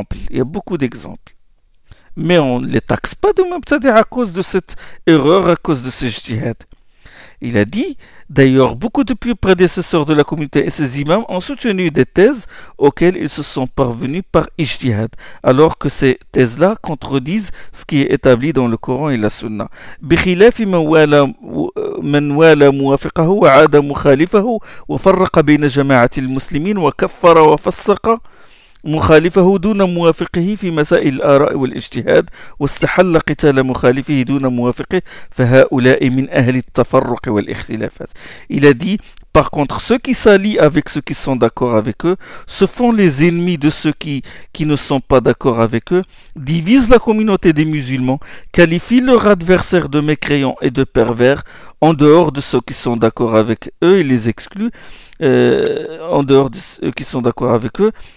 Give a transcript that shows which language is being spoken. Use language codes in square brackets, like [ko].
[fr] Il y a beaucoup d'exemples. Mais on ne les taxe pas de mubtadi'a à cause de cette erreur, à cause de ce jihad. Il a dit d'ailleurs beaucoup de pieux prédécesseurs de la communauté et ses imams ont soutenu des thèses auxquelles ils se sont parvenus par ijtihad, alors que ces thèses-là contredisent ce qui est établi dans le Coran et la Sunna. [ar] بخلاف من والى موافقه وعاد مخالفه وفرق بين جماعة المسلمين وكفر وفسق مخالفه دون موافقه في مسائل الآراء والاجتهاد واستحل قتال مخالفه دون موافقه فهؤلاء من أهل التفرق والاختلافات. [fr] Il a dit par contre ceux qui s'allient avec ceux qui sont d'accord avec eux se font les ennemis de ceux qui ne sont pas d'accord avec eux, divisent la communauté des musulmans, qualifient leurs adversaires de mécréants et de pervers en dehors de ceux qui sont d'accord avec eux et les excluent en dehors de ceux qui sont d'accord avec eux